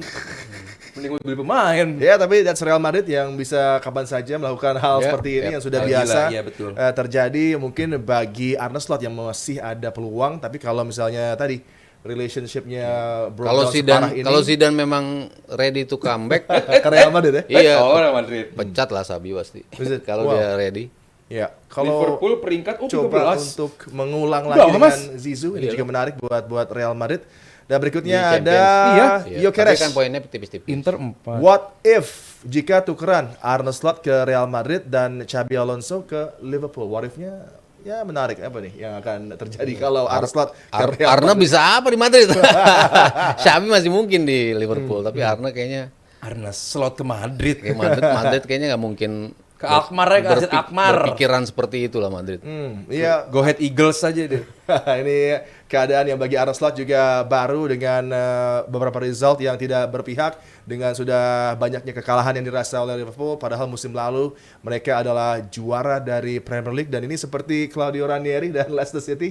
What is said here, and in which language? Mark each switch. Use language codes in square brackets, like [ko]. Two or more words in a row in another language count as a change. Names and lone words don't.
[id] Mending beli pemain. Ya, tapi that's Real Madrid yang bisa kapan saja melakukan hal Ya, seperti ini ya. yang sudah Gila, biasa iya, betul. terjadi. Mungkin bagi Arne Slot yang masih ada peluang, tapi kalau misalnya tadi relationship-nya Kalau breakdown Zidane memang [en] ready to come back, [id] ke Real Madrid ya? iya, Real Madrid. pecat lah Sabi pasti. [en] Is it? [id] Kalau Wow. dia ready. Ya, kalau Liverpool peringkat coba 13. untuk mengulang Udah, lagi Mas. dengan Zizou, ini Iya. juga menarik buat Real Madrid. Dan berikutnya Di ada Champions. Iya. Iya. Gyökeres. Tapi kan poinnya tipis-tipis. Inter 4. [en] What if [id] jika tukeran Arne Slot ke Real Madrid dan Xabi Alonso ke Liverpool? [en] What if- [id] nya ya menarik apa nih yang akan terjadi kalau Arne Slot ke Real Arne Madrid? bisa apa di Madrid? Xabi masih mungkin di Liverpool, tapi Arne kayaknya Arne Slot ke Madrid. kayak Madrid kayaknya nggak mungkin Ke Alkmaar ya, ke AZ Alkmaar. berpikiran seperti itulah Madrid. Iya. Go ahead Eagles aja deh. Ini keadaan yang bagi Arne Slot juga baru dengan beberapa result yang tidak berpihak, dengan sudah banyaknya kekalahan yang dirasa oleh Liverpool, padahal musim lalu mereka adalah juara dari Premier League. Dan ini seperti Claudio Ranieri dan Leicester City